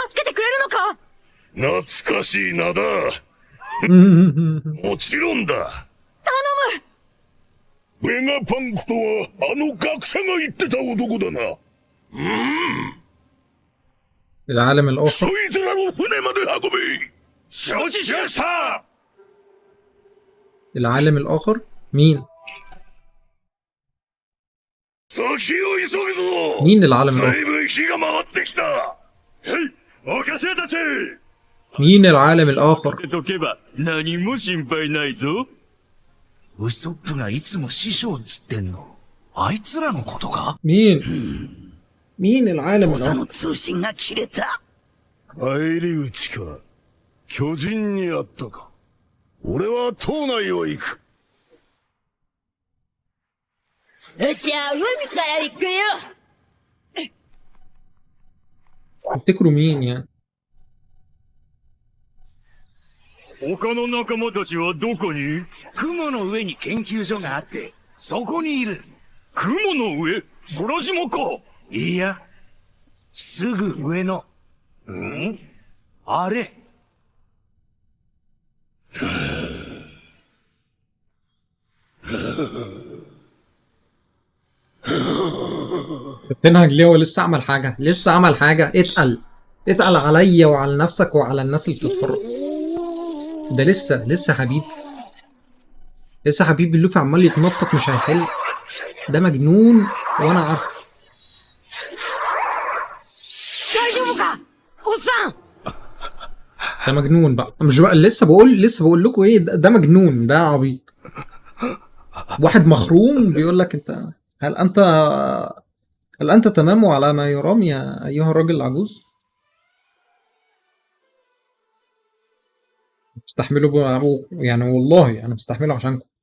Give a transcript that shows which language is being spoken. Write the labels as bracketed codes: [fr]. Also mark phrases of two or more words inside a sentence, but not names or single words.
[ja] 助けてくれるのか。懐かしい名だ。もちろんだ。頼む。ベガパンクとはあの学者が言ってた男だな。 [ar] العالم الآخر [ja] そいつらを船まで運び。承知しました。 [ar] العالم الآخر مين؟ [ja] 先を急ぐぞ。 [ar] مين العالم الآخر؟ [ja] 随分火が回ってきた。はい、お頭たち。 [ar] مين العالم الآخر؟ [ja] とけば何も心配ないぞ。ウソップがいつも師匠つってんの。あいつらのことか。 [ar] مين؟ مين العالم [ja] そ [ar] الآخر؟ [ja] の通信が切れた。返り討ちか。巨人に会ったか。俺は島内を行く。じゃあ海から行くよ。 [ar] تفتكروا مين يعني؟ 他の仲間たちはどこに？雲の上に研究所があって、そこにいる。雲の上？空島か？いや、すぐ上の。あれ。 تنهج ليه؟ هو لسه عمل حاجة؟ لسه عمل حاجة؟ اتقل عليا وعلى نفسك وعلى الناس اللي بتتفرج. ده لسه حبيبي. لسه حبيبي اللوفي عمال يتنطط مش هيحل. ده مجنون وانا عارفه. [ja] 大丈夫かおっさん。 [ar] ده مجنون بقى. مش بقى لسه بقول لكم ايه ده مجنون ده عبيط. واحد مخروم بيقول لك انت هل انت تمام على ما يرام يا ايها الراجل العجوز؟ بستحمله يعني والله انا بستحمله عشانكم.